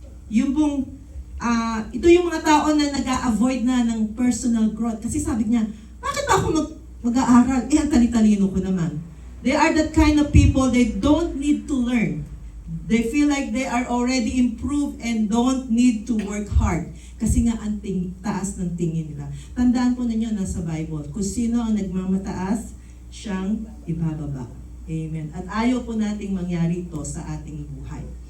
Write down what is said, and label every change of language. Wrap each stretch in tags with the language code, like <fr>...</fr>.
<tl>Yung pong, ito yung mga tao na nag-a-avoid na ng personal growth. Kasi sabi niya, bakit ba ako mag-aaral? Ang tali-talino ko naman.</tl> <en>They are that kind of people, they don't need to learn. They feel like they are already improved and don't need to work hard.</en> <tl>Kasi nga ang taas ng tingin nila. Tandaan po ninyo nasa Bible, kung sino ang nagmamataas, siyang ibababa. Amen. At ayaw po nating mangyari ito sa ating buhay.</tl>